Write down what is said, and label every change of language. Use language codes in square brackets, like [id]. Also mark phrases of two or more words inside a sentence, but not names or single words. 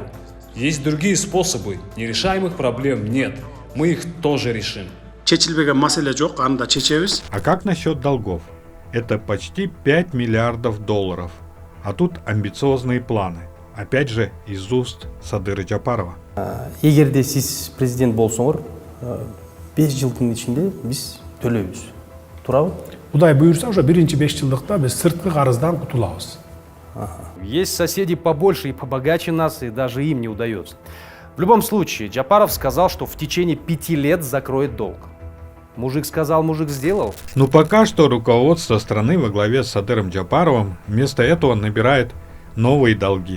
[ru] Есть другие способы, нерешаемых проблем нет. Мы их тоже решим. А как насчет долгов? Это почти 5 миллиардов долларов. А тут амбициозные планы. Опять же, из уст Садыра Джапарова. [ky] Егерде сиз президент болсоңор, 5 жылдын ичинде биз төлөйбүз. Туурабы? Кудай буйрса, уже биринчи 5 жылдыкта биз сырткы карыздан кутулабыз. [ru] Есть соседи побольше и побогаче нас, и даже им не удается. В любом случае, Джапаров сказал, что в течение 5 лет закроет долг. Мужик сказал, мужик сделал. Но пока что руководство страны во главе с Садыром Джапаровым вместо этого набирает новые долги.